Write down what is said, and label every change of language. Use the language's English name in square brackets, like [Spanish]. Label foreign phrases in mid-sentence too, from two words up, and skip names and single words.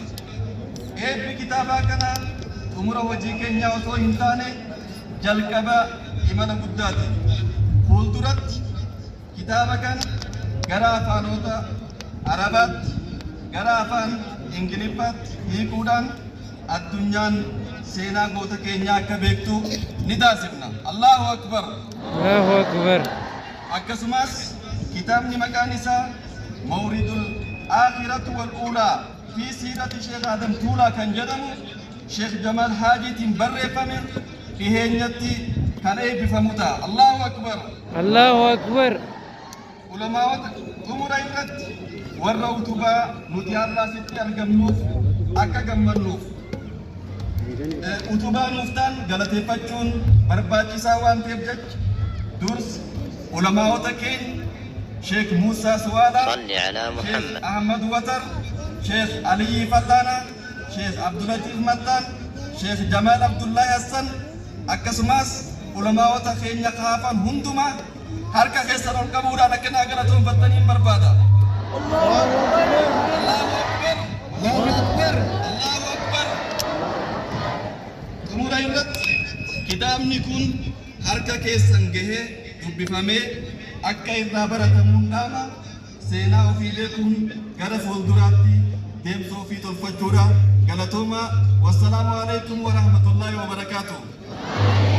[Oromo] Eebbi kitaabaa kana xumura hojii keenyaa osoo hin taane jalqaba imala guddaati. Fuulduratti kitaaba kana gara afaanota Arabaatti, gara afaan Ingiliffaatti hiikuudhaan addunyaan seenaa goota keenyaa akka beektu ni taasifna. [Arabic] الله أكبر. الله أكبر. [Oromo] Akkasumas kitaabni maqaan isaa Mawridul Aakhiratu wal Uulaa fi siirati Sheekh Adam Tuulaa kan jedhamu Sheekh Jamal Haajiitiin barreeffame dhiheenyatti kan eebbifamu ta'a. [Arabic] الله أكبر. الله أكبر. [Oromo] Ulamaawwan xumura irratti warra utubaa nuti har'aa sitti argamnuuf akka gammannuuf utubaa nuuf ta'an galateeffachuun barbaachisaa waan ta'eef jecha dursi ulamaawota keenya Sheekh Muusaa Suwaadhaa, Sheekh Ahmad Watar, Sheekh Aliyyi Fallaana, Sheekh Abdulatiif Mattaan, Sheekh Jamaal Abdullahi Hassan akkasumas ulamaawota keenya kaafan hundumaa harka keessan ol qabuudhaan akka naa galatoonfattaniin barbaada. [Arabic] الله أكبر. الله أكبر. الله أكبر. [Oromo] Xumura irratti kitaabni kun harka keessan gahee dubbifamee akka irraa baratamuun dhaama seenaa ofii beekuun gara fuulduraatti deemsa ofii tolfachuudha. [Arabic] Galatooma. والسلام عليكم ورحمة الله وبركاته.